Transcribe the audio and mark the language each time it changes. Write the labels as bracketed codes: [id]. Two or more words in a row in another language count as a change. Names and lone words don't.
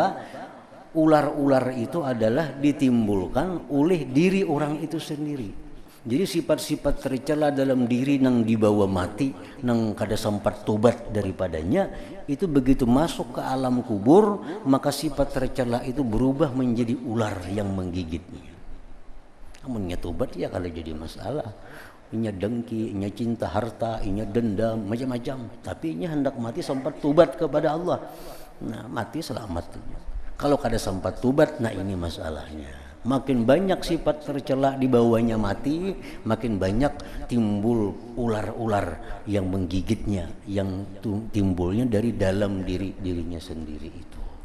[id] Ular-ular itu adalah ditimbulkan oleh diri orang itu sendiri. Jadi sifat-sifat tercela dalam diri nang dibawa mati, nang kada sempat tobat daripadanya, itu begitu masuk ke alam kubur, maka sifat tercela itu berubah menjadi ular yang menggigitnya. Namun tobat ya kalau jadi masalah. [bjn] Inya dengki, inya cinta harta, inya dendam, macam-macam. Tapi inya hendak mati sempat tobat kepada Allah. [id] Nah, mati selamat. [bjn] Kalau kada sempat tobat, nah ini masalahnya. [id] Makin banyak sifat tercela di bawahnya mati, makin banyak timbul ular-ular yang menggigitnya, yang timbulnya dari dalam dirinya sendiri itu.